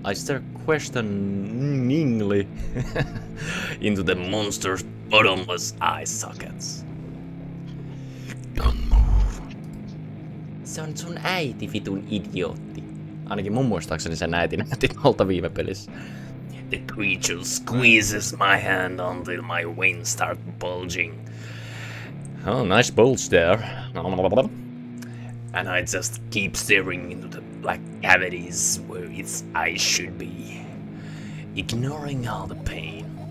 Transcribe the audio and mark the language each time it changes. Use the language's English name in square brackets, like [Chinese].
[English] I stare questioningly into the monster's bottomless eye sockets. Don't move. [Finnish] Se on sun äiti, vitun idiootti. Ainakin mun muistaakseni sen äiti näytti tuolta viime pelissä. [English] The creature squeezes my hand until my veins start bulging. Oh, nice bulge there. And I just keep staring into the black cavities where its eyes should be, ignoring all the pain.